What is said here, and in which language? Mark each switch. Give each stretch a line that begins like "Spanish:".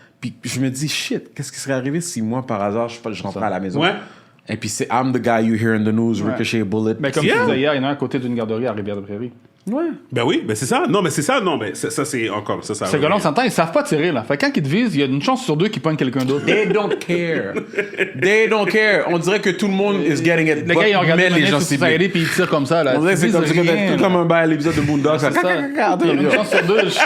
French: Puis je me dis, shit, qu'est-ce qui serait arrivé si moi, par hasard, je rentrais à la maison? Ouais. Et puis c'est
English: I'm the guy you hear in the news, ricochet bullet.
French: Mais comme tu disais hier, il y en a un à côté d'une garderie à Rivière-de-Prairie. Ouais. Ben oui, ben c'est ça. Non, mais c'est ça. Non, mais ça c'est encore... Ça Ces gars-là, on s'entend, ils savent pas tirer, là. Fait que quand ils te visent, il y a une chance sur deux qu'ils pognent quelqu'un d'autre.
English: They don't care.
French: On dirait que tout le monde
English: is getting it.
French: Les gars, ils ont regardé les gens c'est ciblés. puis ils tirent comme ça, là. On dirait que c'est comme un bail à l'épisode de Boondocks. C'est ça. Il y a une chance sur deux.